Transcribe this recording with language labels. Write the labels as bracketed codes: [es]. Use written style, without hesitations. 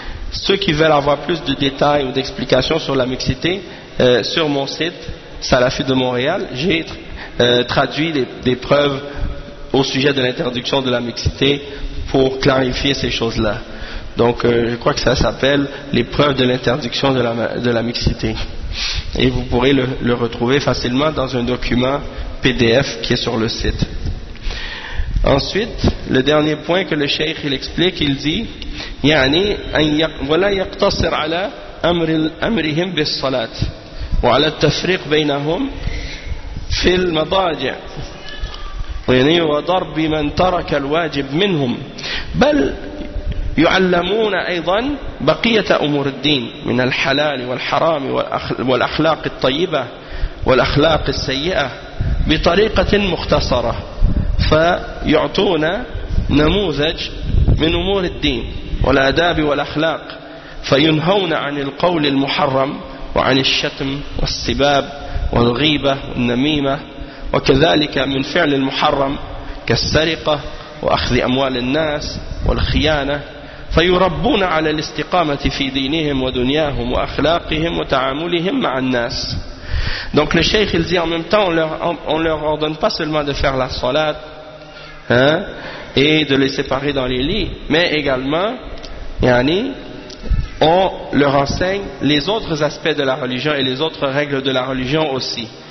[fr] Ceux qui veulent avoir plus de détails ou d'explications sur la mixité, sur mon site Salafi de Montréal, j'ai traduit des preuves au sujet de l'interdiction de la mixité pour clarifier ces choses-là. Donc je crois que ça s'appelle les preuves de l'interdiction de la mixité. Et vous pourrez le retrouver facilement dans un document PDF qui est sur le site. Ensuite, le dernier point que le cheikh il explique, il dit [ar] يعني أن ولا يقتصر على أمرهم بالصلاة وعلى التفريق بينهم في المضاجع يعني وضرب من ترك الواجب منهم بل يعلمون أيضا بقية أمور الدين من الحلال والحرام والأخلاق الطيبة والأخلاق السيئة بطريقة مختصرة فيعطون نموذج من أمور الدين والآداب والأخلاق فينهون عن القول المحرم وعن الشتم والسباب والغيبة والنميمة وكذلك من فعل المحرم كالسرقة وأخذ أموال الناس والخيانة فيربون على الاستقامة في دينهم ودنياهم وأخلاقهم وتعاملهم مع الناس. [fr] Donc le cheikh il dit en même temps on leur ordonne pas seulement de faire la salat hein, et de les séparer dans les lits, mais également yani, on leur enseigne les autres aspects de la religion et les autres règles de la religion aussi.